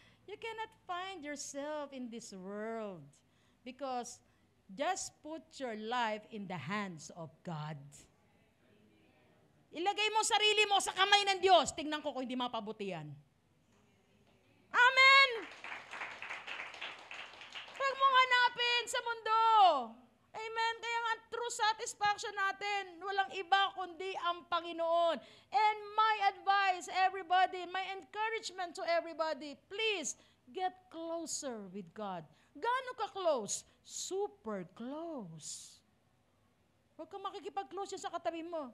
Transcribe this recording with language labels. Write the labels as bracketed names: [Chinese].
[English] You cannot find yourself in this world because just put your life in the hands of God. [Filipino] Ilagay mo sarili mo sa kamay ng Diyos. Tingnan ko kung hindi mapabutihan. Amen! Huwag mong hanapin sa mundo. Amen? Kaya nga [English] true satisfaction [Filipino] natin, walang iba kundi ang Panginoon. [English] And my advice, everybody, my encouragement to everybody, please, get closer with God. [Filipino] Gaano ka close? Super close. Huwag kang makikipag-close sa katabi mo.